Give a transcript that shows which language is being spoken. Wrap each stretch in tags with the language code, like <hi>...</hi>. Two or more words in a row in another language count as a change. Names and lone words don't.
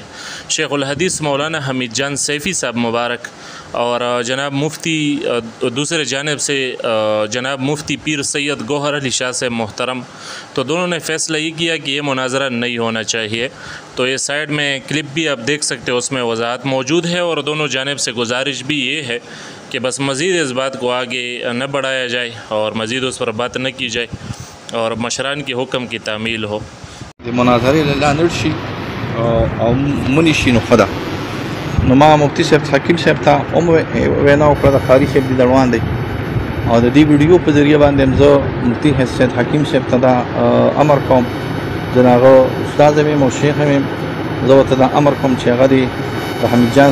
<ur>شیخ الحدیث مولانا حمید جان سیفی صاحب مبارک اور جناب مفتی دوسرے جانب سے جناب مفتی پیر سید گوہر علی شاہ سے محترم، تو دونوں نے فیصلہ یہ کیا کہ یہ مناظرہ نہیں ہونا چاہیے. تو یہ سائیڈ میں کلپ بھی آپ دیکھ سکتے ہو، اس میں وضاحت موجود ہے اور دونوں جانب سے گزارش بھی یہ ہے کہ بس مزید اس بات کو آگے نہ بڑھایا جائے اور مزید اس پر بات نہ کی جائے اور مشران کے حکم کی تعمیل ہو.</ur> <ps>ما مفتي صاحب حکیم صاحب ته هم وینا وکړه د قاری صاحب د روان دی او د دې ویډیو په ذریعہ باندې زه مفتي حسین حکیم صاحب ته دا امر کوم جناغه استاد مې او شیخ مې زه ته دا امر کوم چې هغه دی د حمید جان</ps>